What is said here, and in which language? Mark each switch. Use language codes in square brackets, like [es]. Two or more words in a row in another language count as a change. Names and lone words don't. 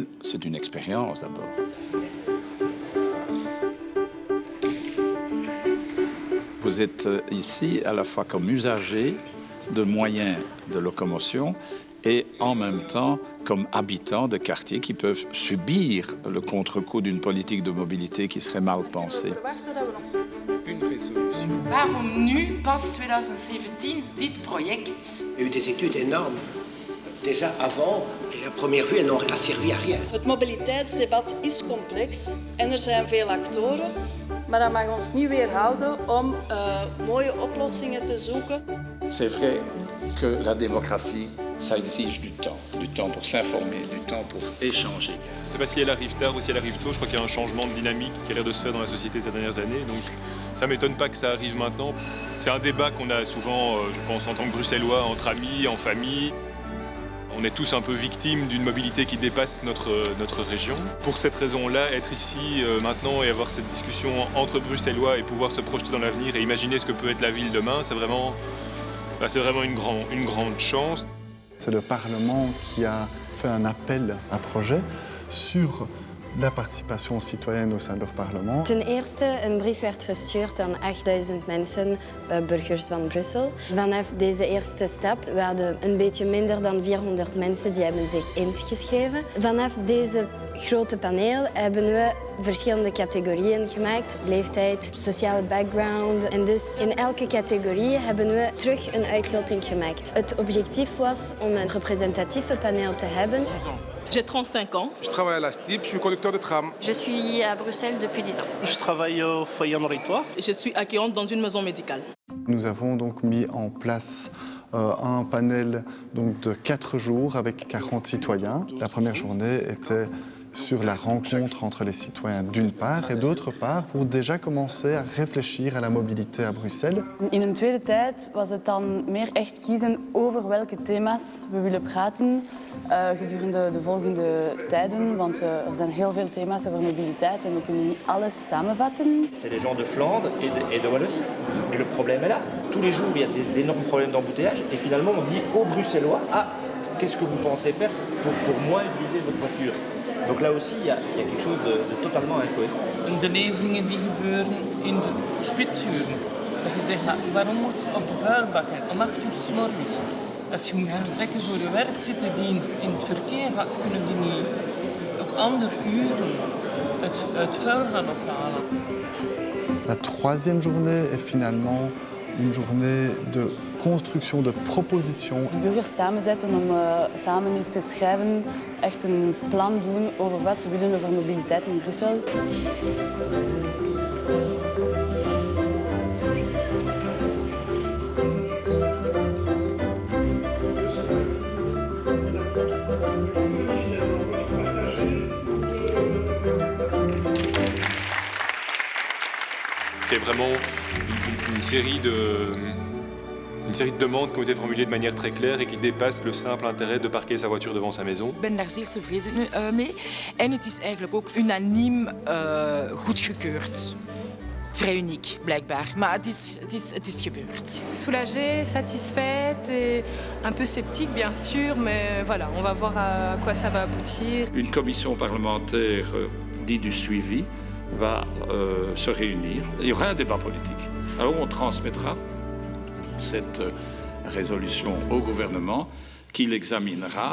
[fr] C'est une expérience d'abord. Vous êtes ici à la fois comme usager de moyens de locomotion et en même temps comme habitants de quartiers qui peuvent subir le contre-coup d'une politique de mobilité qui serait mal pensée. Une résolution. [nl] Waarom nu, pas 2017, dit project? [fr] Il y a eu des études énormes. Déjà avant, et à première vue, elles n'ont servi à rien. [nl] Het mobiliteitsdebat is complex en zijn veel actoren, maar dat mag ons niet weerhouden om mooie oplossingen te zoeken. [fr] C'est vrai que la démocratie, ça exige du temps pour s'informer, du temps pour échanger. Je ne sais pas si elle arrive tard ou si elle arrive tôt. Je crois qu'il y a un changement de dynamique qui a l'air de se faire dans la société ces dernières années. Donc ça ne m'étonne pas que ça arrive maintenant. C'est un débat qu'on a souvent, je pense, en tant que Bruxellois, entre amis, en famille. On est tous un peu victimes d'une mobilité qui dépasse notre région. Pour cette raison-là, être ici maintenant et avoir cette discussion entre Bruxellois et pouvoir se projeter dans l'avenir et imaginer ce que peut être la ville demain, c'est vraiment une grande chance. C'est le Parlement qui a fait un appel à projet sur la participation citoyenne au sein de leur parlement. [nl] Ten eerste, een brief werd gestuurd aan 8000 mensen, burgers van Brussel. Vanaf deze eerste stap, we hadden een beetje minder dan 400 mensen die hebben zich ingeschreven. Vanaf deze grote paneel hebben we verschillende categorieën gemaakt. Leeftijd, sociale background. En dus in elke categorie hebben we terug een uitloting gemaakt. Het objectief was om een representatieve paneel te hebben. [fr] J'ai 35 ans. Je travaille à la STIP, je suis conducteur de tram. Je suis à Bruxelles depuis 10 ans. Je travaille au foyer Henri-Trois. Je suis accueillante dans une maison médicale. Nous avons donc mis en place un panel donc, de 4 jours avec 40 citoyens. La première journée était sur la rencontre entre les citoyens d'une part et d'autre part pour déjà commencer à réfléchir à la mobilité à Bruxelles. [nl] In een tweede tijd was het dan meer echt kiezen over welke thema's we willen praten gedurende de volgende tijden, want er zijn heel veel thema's over mobiliteit en we kunnen niet alles samenvatten. [fr] C'est les gens de Flandre et de Wallonie et le problème est là. Tous les jours il y a d'énormes problèmes d'embouteillage et finalement on dit aux Bruxellois qu'est-ce que vous pensez faire pour moins utiliser votre voiture. Donc là aussi, il y a quelque chose de totalement incohérent. [nl] De nevelingen die gebeuren in de spitsuren. Dat je zegt, waarom moet op de vuilbakken om 8 uur 's morgens? Als je moet vertrekken voor je werk, zitten die in het verkeer, kunnen die niet op andere uren het vuil gaan ophalen. [fr] La troisième journée est finalement une journée de construction, de proposition. [nl] De burgers samenzetten om samen eens te schrijven, echt een plan doen over wat ze willen over mobiliteit in Brussel. [fr] Il y a vraiment une série de demandes qui ont été formulées de manière très claire et qui dépassent le simple intérêt de parquer sa voiture devant sa maison. [nl] Ik ben daar zeer tevreden mee. En het is eigenlijk ook unaniem goedgekeurd. Vrij uniek, blijkbaar. Maar het is gebeurd. [fr] Soulagée, satisfaite et un peu sceptique, bien sûr. Mais voilà, on va voir à quoi ça va aboutir. Une commission parlementaire dite du suivi va se réunir. Il y aura un débat politique. Alors on transmettra cette résolution au gouvernement qui l'examinera.